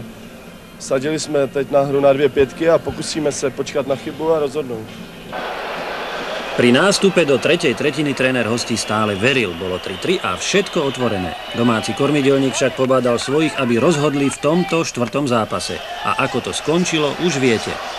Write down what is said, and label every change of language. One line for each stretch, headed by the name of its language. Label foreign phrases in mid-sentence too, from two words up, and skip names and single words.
Czech: Sadili jsme teď na hru na 2 pětky a pokusíme se počkat na chybu a rozhodnout.
Slovak: Pri nástupe do tretej tretiny tréner hostí stále veril, bolo 3-3 a všetko otvorené. Domáci kormidelník však pobádal svojich, aby rozhodli v tomto 4. zápase. A ako to skončilo, už viete.